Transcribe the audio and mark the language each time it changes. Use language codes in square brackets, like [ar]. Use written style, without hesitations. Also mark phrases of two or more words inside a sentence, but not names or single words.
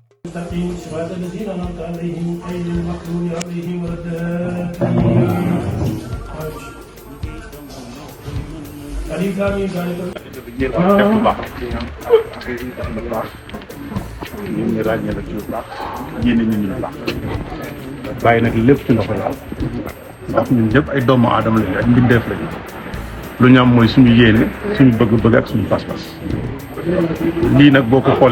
[ar] المستقيم صراط الذين أنعمت عليهم غير المغضوب عليهم ولا الضالين. ألف لام ميم ذلك [wo] ñun ñu ràññee la ci lu baax yéene ñu lu baax bàyyi nag lépp ci loxo yàlla ndax ñun ñëpp ay doomu aadama lañu ak mbindeef lañu lu ñu am mooy suñu yéene suñu bëgg-bëgg ak suñu pas-pas lii nag boo ko xoolee